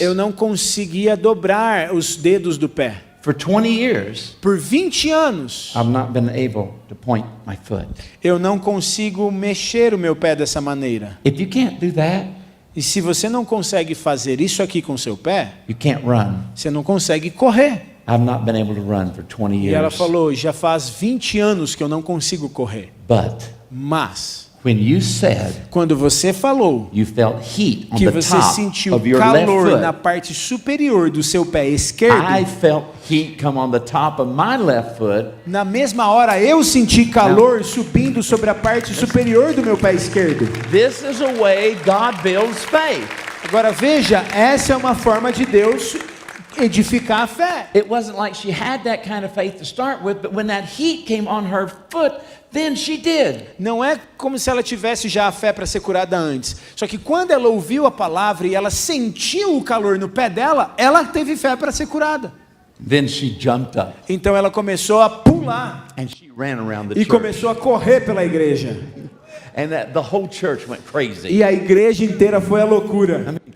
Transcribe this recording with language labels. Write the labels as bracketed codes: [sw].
[pt] eu não conseguia dobrar os dedos do pé. [en] For 20 years, [pt] Por 20 anos, [en] I've not been able to point my foot. [pt] eu não consigo mexer o meu pé dessa maneira. [en] If you can't do that, [pt] E se você não consegue fazer isso aqui com seu pé, [en] you can't run. [pt] você não consegue correr. [en] I've not been able to run for 20 [pt] E ela [en] years. [pt] falou, já faz 20 anos que eu não consigo correr. [en] But [pt] Mas, [en] when you said [pt] quando você falou [en] you felt heat on [pt] que [en] the [pt] você [en] top [pt] sentiu [en] of your left [pt] calor na [en] foot, [pt] parte superior do seu pé esquerdo, [en] I felt heat come on the top of my left foot. [pt] na mesma hora eu senti calor subindo sobre a parte superior do meu pé esquerdo. [en] This is a way God builds faith. [pt] Agora veja, essa é uma forma de Deus edificar a fé. [en] It wasn't like she had that kind of faith to start with, but when that heat came on her foot, then she did. [pt] Não é como se ela tivesse já a fé para ser curada antes. Só que quando ela ouviu a palavra e ela sentiu o calor no pé dela, ela teve fé para ser curada. [en] Then she jumped up [pt] Então ela começou a pular [en] and she ran around the [pt] e [en] church. [pt] começou a correr pela igreja. [en] And the whole church went crazy. [pt] E a igreja inteira foi à loucura.